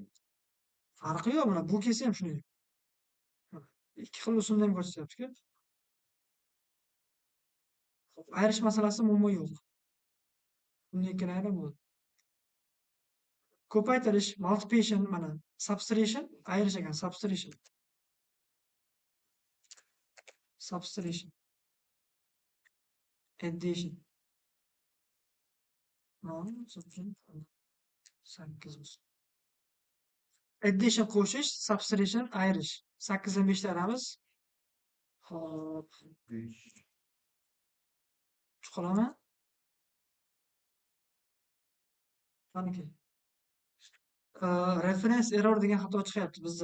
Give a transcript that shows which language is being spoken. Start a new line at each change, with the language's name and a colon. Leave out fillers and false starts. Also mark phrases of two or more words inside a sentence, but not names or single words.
Uzbek: Farqi yo'q, mana bu kelsa ham shunday. Ikki xil usulni ham ko'rsatyapti-ku. Ayirish masalasi umuman yo'q. Bunday ikkala ayirib bo'ladi. Ko'paytirish, multiplication, mana subtraction, ayirish ekan, subtraction. Subtraction. Addition. Addition qo'shish, subtraction ayirish. 8 dan 5 ta ayiramiz. Xo'p. Chiqaraman. Qaniki?
English: Reference error
Uzbek: degan xato chiqyapti bizda.